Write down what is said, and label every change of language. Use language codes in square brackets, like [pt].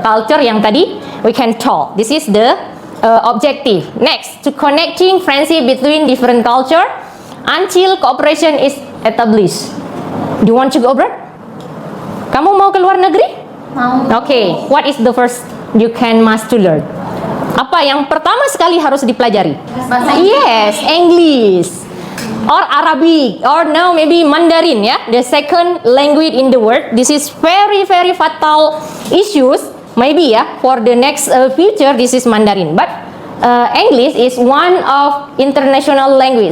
[en] Culture [id] yang tadi [en] we can talk. This is the objective. Next, to connecting friendship between different culture until cooperation is established. Do you want to go abroad? [id] Kamu mau ke luar negeri? Mau. [en] Okay, what is the first you can must to learn? [id] Apa yang pertama sekali harus dipelajari? [en] Yes, English or Arabic or now maybe Mandarin, ya. The second language in the world. This is very fatal issues. Maybe, ya, for the next future this is Mandarin. But English is one of international language.